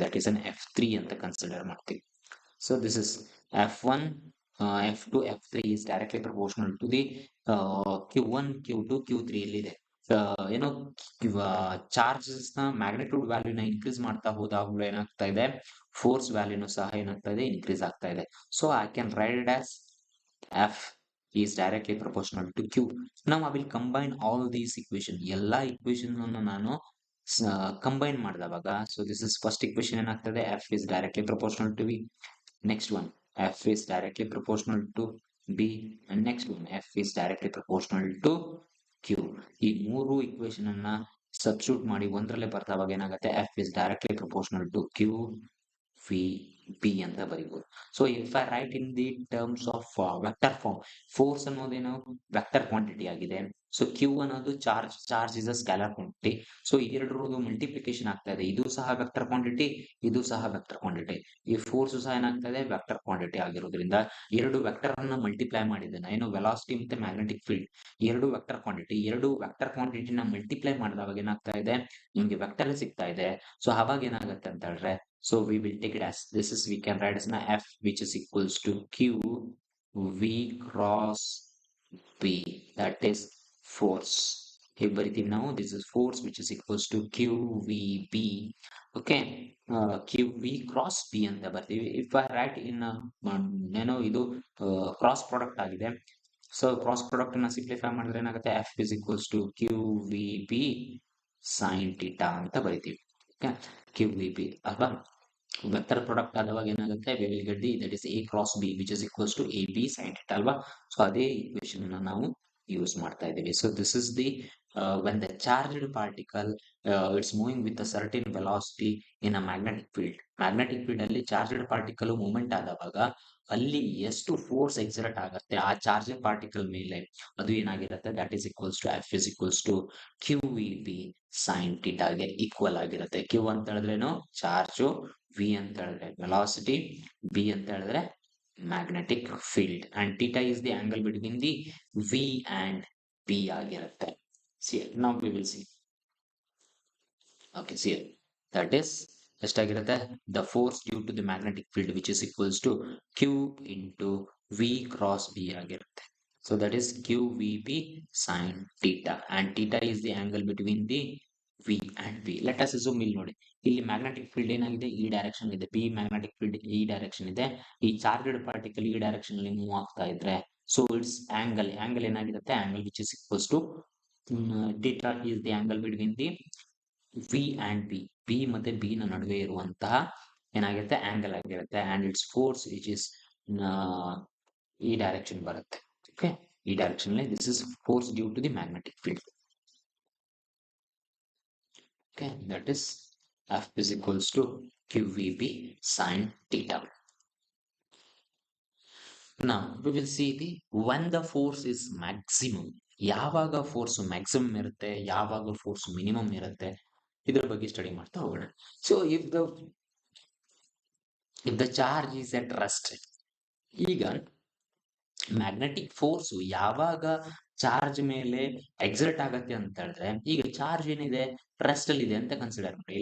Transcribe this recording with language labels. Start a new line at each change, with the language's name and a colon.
English: that is an F3
Kannada: ಅಂತ consider ಮಾಡ್ತೀವಿ.
English: So this is F1, F2, F3 is directly proportional to the Q1, Q2, Q3
Kannada: ಇಲ್ಲಿದೆ. ಏನೋ charges ನ magnitude ವ್ಯಾಲ್ಯೂನ increase ಮಾಡ್ತಾ ಹೋದಾಗಲೂ ಏನಾಗ್ತಾ ಇದೆ, ಫೋರ್ಸ್ ವ್ಯಾಲ್ಯೂನು ಸಹ ಏನಾಗ್ತಾ ಇದೆ, ಇನ್ಕ್ರೀಸ್ ಆಗ್ತಾ ಇದೆ.
English: So I can write it as F is directly proportional to Q. Now I will combine all these equation. ಎಲ್ಲಾ equation ಅನ್ನು
Kannada: ನಾನು combine ಮಾಡಿದವಾಗ
English: So this is first equation ಏನಾಗ್ತದೆ, F is directly proportional to V. Next one, F is directly proportional to B. And next one, F is directly proportional to Q.
Kannada: ಈ ಮೂರು equation ಅನ್ನ substitute ಮಾಡಿ ಒಂದರಲ್ಲೇ ಬರ್ತಾವಾಗ ಏನಾಗುತ್ತೆ,
English: F is directly proportional to Q V B
Kannada: ಅಂತ ಬರೀಬಹುದು.
English: so if I write in the terms of vector form,
Kannada: force ಅನ್ನೋದೇನು vector quantity ಆಗಿದೆ. So Q ಅನ್ನೋದು charge is a scalar quantity. So ಎರಡರದ್ದು multiplication ಆಗ್ತಾ ಇದೆ. ಇದು ಸಹ ವೆಕ್ಟರ್ ಕ್ವಾಂಟಿಟಿ, ಇದು ಸಹ vector quantity. ಈ ಫೋರ್ಸ್ ಸಹ ಏನಾಗ್ತಾ ಇದೆ, ವೆಕ್ಟರ್ ಕ್ವಾಂಟಿಟಿ ಆಗಿರೋದ್ರಿಂದ ಎರಡು ವೆಕ್ಟರ್ ಅನ್ನ ಮಲ್ಟಿಪ್ಲೈ ಮಾಡಿದ್ದೇನೆ. ಏನು ವೆಲಾಸಿಟಿ ಮತ್ತೆ ಮ್ಯಾಗ್ನೆಟಿಕ್ ಫೀಲ್ಡ್ ಎರಡು ವೆಕ್ಟರ್ ಕ್ವಾಂಟಿಟಿ. ಎರಡು ವೆಕ್ಟರ್ ಕ್ವಾಂಟಿಟಿನ ಮಲ್ಟಿಪ್ಲೈ ಮಾಡಿದಾಗ ಏನಾಗ್ತಾ ಇದೆ, ನಿಮ್ಗೆ ವೆಕ್ಟರ್ ಸಿಗ್ತಾ ಇದೆ. ಸೊ ಅವಾಗ ಏನಾಗುತ್ತೆ ಅಂತ ಹೇಳಿದ್ರೆ
English: so we will take it as this is we can write as na F which is equals to Q V cross B, that is force. Here
Kannada: ಬರಿತೀವಿ ನಾವು,
English: this is force which is equals to Q V B. Okay, Q V cross B
Kannada: ಅಂತ ಬರ್ತೀವಿ.
English: If I write in
Kannada: ಏನೋ ಇದು cross product ಆಗಿದೆ. So cross product ಅನ್ನ simplify ಮಾಡಿದ್ರೆ ಏನಾಗುತ್ತೆ,
English: F is equals to Q V B sin theta
Kannada: ಅಂತ ಬರಿತೀವಿ.
English: Okay, Q V B ಅಲ್ವಾ.
Kannada: ವೆಕ್ಟರ್ ಪ್ರಾಡಕ್ಟ್ ಆದವಾಗ ಏನಾಗುತ್ತೆ,
English: We will get the that is A cross B which is equals to AB sin θ ಅಲ್ವಾ.
Kannada: So ಅದೇ equation ಅನ್ನ ನಾವು use ಮಾಡ್ತಾ ಇದ್ದೀವಿ.
English: So this is the when the charged particle it's moving with a certain velocity in a magnetic field.
Kannada: Magnetic field ಅಲ್ಲಿ charged particle movement ಆದವಾಗ ಅಲ್ಲಿ ಎಷ್ಟು force exert ಆಗುತ್ತೆ ಆ ಚಾರ್ಜ್ಡ್ ಪಾರ್ಟಿಕಲ್ ಮೇಲೆ, ಅದು ಏನಾಗಿರುತ್ತೆ,
English: that is equals to F is equals to QVB sin θ
Kannada: ಗೆ equal ಆಗಿರುತ್ತೆ. Q ಅಂತ ಹೇಳಿದ್ರೇನು ಚಾರ್ಜು, V ಅಂತ ಹೇಳಿದ್ರೆ ವೆಲಾಸಿಟಿ, B ಅಂತ ಹೇಳಿದ್ರೆ magnetic field
English: and theta is the angle between the V and B
Kannada: ಆಗಿರುತ್ತೆ.
English: See, now we will see. Okay, see, that is
Kannada: ಎಷ್ಟಾಗಿರುತ್ತೆ,
English: the force due to the magnetic field which is equals to Q into V cross B ಆಗಿರುತ್ತೆ. So that is QVB sin theta and theta is the angle between the V and B. Let us assume
Kannada: ಇಲ್ಲಿ ನೋಡಿ, ಇಲ್ಲಿ magnetic field ಏನಾಗಿದೆ, ಈ direction ಇದೆ, B magnetic field ಈ direction ಇದೆ, ಈ ಚಾರ್ಜ್ಡ್ ಪಾರ್ಟಿಕಲ್ ಈ ಡೈರೆಕ್ಷನ್ ಅಲ್ಲಿ ಮೂವ್ ಆಗ್ತಾ ಇದ್ರೆ,
English: So it's angle ಏನಾಗಿರುತ್ತೆ, angle which is equals to theta is the angle between the V and B.
Kannada: B ಮತ್ತೆ ಬಿ ನ ನಡುವೆ ಇರುವಂತಹ ಏನಾಗಿರುತ್ತೆ, ಆಂಗಲ್ ಆಗಿರುತ್ತೆ.
English: and it's force which is
Kannada: ಈ ಡೈರೆಕ್ಷನ್ ಬರುತ್ತೆ.
English: okay,
Kannada: ಈ ಡೈರೆಕ್ಷನ್ ಅಲ್ಲಿ
English: This is force due to the magnetic field. Okay, that is F is equals to QVB sin theta. Now we will see the when the force is maximum.
Kannada: ಯಾವಾಗ force maximum ಇರುತ್ತೆ, ಯಾವಾಗ force minimum ಇರುತ್ತೆ, ಇದ್ರ ಬಗ್ಗೆ study ಮಾಡ್ತಾ ಹೋಗೋಣ.
English: so if the charge is at rest,
Kannada: ಈಗ magnetic force ಯಾವಾಗ ಚಾರ್ಜ್ ಮೇಲೆ ಎಕ್ಸರ್ಟ್ ಆಗತ್ತೆ ಅಂತ ಹೇಳಿದ್ರೆ, ಈಗ ಚಾರ್ಜ್ ಏನಿದೆ ರೆಸ್ಟ್ ಅಲ್ಲಿ ಇದೆ ಅಂತ ಕನ್ಸಿಡರ್ ಮಾಡಿ.